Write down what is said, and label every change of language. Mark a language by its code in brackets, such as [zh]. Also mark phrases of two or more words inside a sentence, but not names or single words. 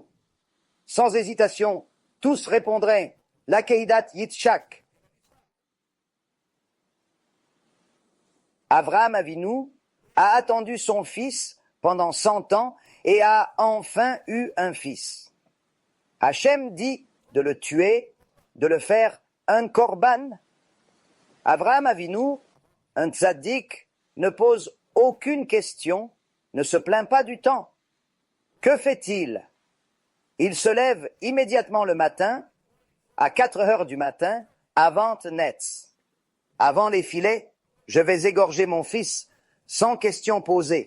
[fr] Sans hésitation, tous répondraient l'akeidat Yitzhak. Avraham Avinu a attendu son fils pendant 100 ans et a enfin eu un fils. Hachem dit de le tuer, de le faire un korban. Avraham Avinu, un tzaddik, ne pose aucune question, ne se plaint pas du temps. Que fait-il? Il se lève immédiatement le matin, à 4 heures du matin, avant Netz. Avant les filets, je vais égorger mon fils sans question posée.